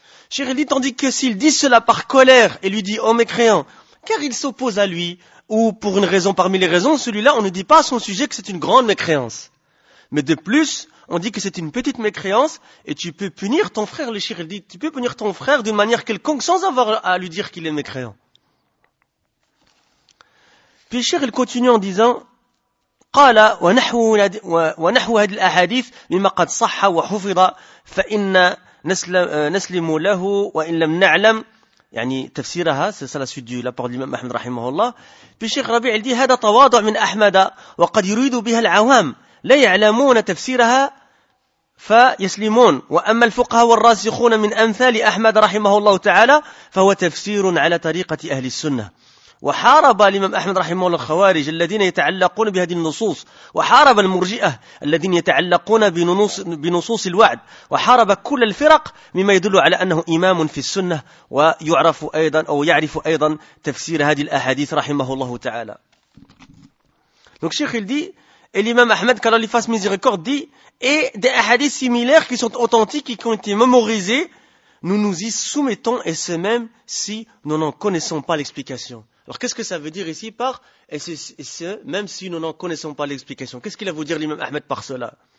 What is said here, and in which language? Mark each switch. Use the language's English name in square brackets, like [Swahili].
[French] Cheikh il dit, tandis que s'il dit cela par colère et lui dit, oh mécréant, car il s'oppose à lui, ou pour une raison parmi les raisons, celui-là, on ne dit pas à son sujet que c'est une grande mécréance. Mais de plus, on dit que c'est une petite mécréance et tu peux punir ton frère, le cheikh il dit, tu peux punir ton frère d'une manière quelconque sans avoir à lui dire qu'il est mécréant. Puis le cheikh il continue en disant, [Arabic] قال ونحو هذه الأحاديث مما قد صح وحفظ فإن نسلم له وإن لم نعلم يعني تفسيرها سلسلة سيديو لابغ الإمام أحمد رحمه الله في الشيخ ربيع الدي هذا تواضع من أحمد وقد يريد بها العوام لا يعلمون تفسيرها فيسلمون وأما الفقهاء والراسخون من أمثال أحمد رحمه الله تعالى فهو تفسير على طريقة أهل السنة وحارب الإمام أحمد رحمه الله الخوارج الذين يتعلقون بهذه النصوص وحارب المرجئة الذين يتعلقون بنصوص الوعد وحارب كل الفرق مما يدل على أنه إمام في السنة ويعرف أيضا أو يعرف أيضا تفسير هذه الأحاديث رحمه الله تعالى. [French] Donc Cheikh il dit et l'imam Ahmed qu'Allah lui fasse miséricorde dit et des hadiths similaires qui sont authentiques et qui ont été mémorisés nous nous y soumettons et ce même si nous n'en connaissons pas l'explication. Alors, qu'est-ce que ça veut dire ici par « même si nous n'en connaissons pas l'explication » Qu'est-ce qu'il a voulu dire l'imam Ahmed par cela?